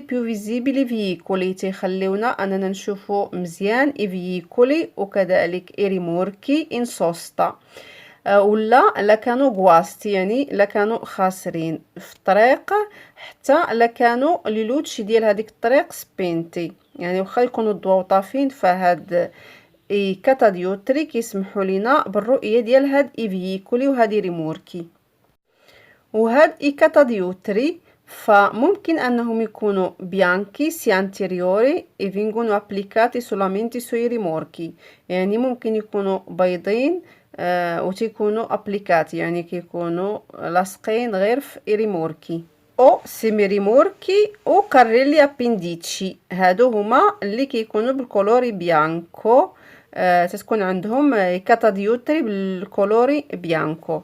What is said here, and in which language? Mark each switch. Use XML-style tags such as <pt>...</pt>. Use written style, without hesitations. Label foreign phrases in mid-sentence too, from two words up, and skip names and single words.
<it>più visibili veicoli,</it> <ar>تيخليونا اننا نشوفو مزيان</ar> <it>i veicoli</it> <ar>وكذلك</ar> <it>i rimorchi in sosta,</it> <ar>ولا كانوا غواستي يعني لا كانوا خاسرين في الطريق، حتى لا كانوا</ar> <it>le luci</it> <ar>ديال هذيك الطريق سبينتي، يعني واخا يكونوا الضواو طافين فهاد</ar> <it>i catadiottri</it> <ar>كيسمحوا لينا بالرؤيه ديال هاد</ar> <it>i veicoli</it> <ar>وهادي ريموركي.</ar> <it>وهاد i catadiottri</it> <ar>فممكن انهم يكونوا</ar> <it>bianchi sia anteriori e vengono applicati solamente sui rimorchi،</it> <ar>يعني ممكن يكونوا بيضين وتيكونوا ابليكاتي يعني كيكونوا لاصقين غير في ريموركي. او</ar> <it>semi rimorchi</it> <ar>او</ar> <it>carrelli appendici,</it> <ar>هادو هما اللي كيكونوا</ar> <it>بال colore bianco،</it> <ar>تتكون عندهم كاتاديوتري</ar> <it>بال colore bianco.</it>